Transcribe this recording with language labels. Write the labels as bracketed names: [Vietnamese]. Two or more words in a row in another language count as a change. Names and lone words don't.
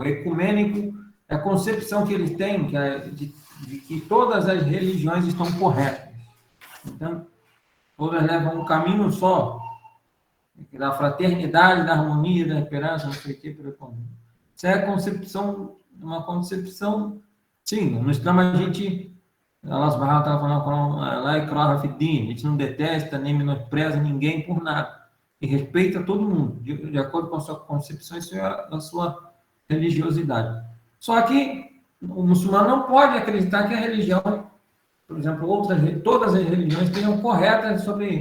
[Portuguese] Ecumênico é a concepção que eles têm de que todas as religiões estão corretas. Então, todas levam um caminho só, da fraternidade, da harmonia, da esperança, não sei o que, isso é a concepção, uma concepção, sim, no Islã a gente, [Arabic] الله سبحانه وتعالى [Portuguese] falando, [Arabic] لا إكراه في الدين, [Portuguese] a gente não detesta, nem menospreza ninguém por nada, e respeita todo mundo, de acordo com a sua concepção e a sua religiosidade. Só que o muçulmano não pode acreditar que a religião, por exemplo, todas as religiões tenham corretas sobre...